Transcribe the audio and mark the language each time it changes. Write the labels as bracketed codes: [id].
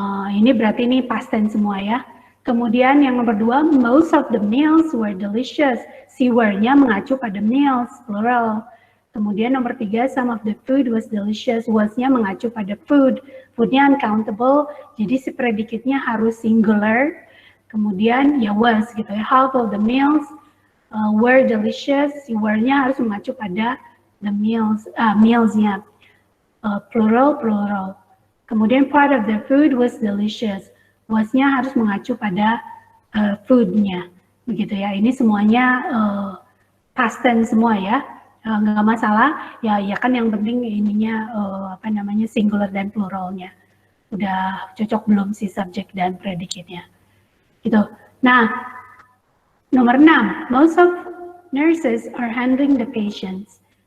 [id] Ini berarti ini past tense semua ya. Kemudian yang nomor 2, [en] most of the meals were delicious. [id] Si were-nya mengacu pada meals, plural. Kemudian nomor 3, [en] some of the food was delicious. [id] Was-nya mengacu pada food. Food-nya uncountable, jadi si predicate-nya harus singular. Kemudian ya was gitu ya. [en] Half of the meals were delicious. [id] Si were-nya harus mengacu pada the meals, meals-nya. Plural. [en] Kemudian part of the food was delicious. [id] Was-nya harus mengacu pada food-nya, begitu ya. Ini semuanya past tense semua ya, nggak masalah. Ya kan yang penting ininya singular dan pluralnya. Udah cocok belum si subject dan predicate-nya, gitu. Nah, nomor 6, [en] most of nurses are handling the patients.